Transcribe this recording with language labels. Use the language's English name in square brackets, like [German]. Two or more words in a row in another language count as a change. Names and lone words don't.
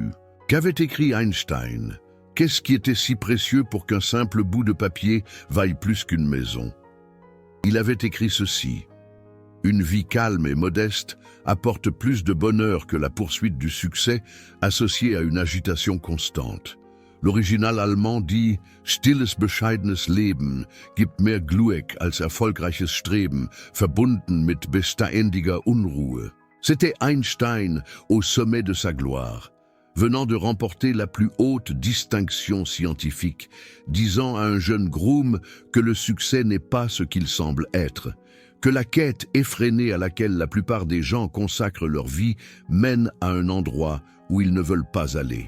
[French] Qu'avait écrit Einstein? Qu'est-ce qui était si précieux pour qu'un simple bout de papier vaille plus qu'une maison? Il avait écrit ceci. Une vie calme et modeste apporte plus de bonheur que la poursuite du succès associée à une agitation constante. L'original allemand dit [German] « Stilles, bescheidenes Leben gibt mehr Glück als erfolgreiches Streben, verbunden mit beständiger Unruhe ». [French] C'était Einstein au sommet de sa gloire, venant de remporter la plus haute distinction scientifique, disant à un jeune groom que le succès n'est pas ce qu'il semble être, que la quête effrénée à laquelle la plupart des gens consacrent leur vie mène à un endroit où ils ne veulent pas aller.